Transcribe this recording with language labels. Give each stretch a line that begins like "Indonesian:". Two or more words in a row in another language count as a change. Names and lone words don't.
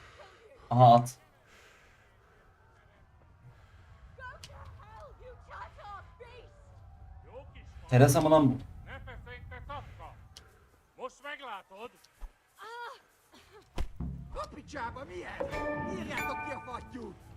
Turkish: Aha at. Teresa mı lan bu?
Hungarian: Hopi csába, mi ez? Írjátok ki a fattyút!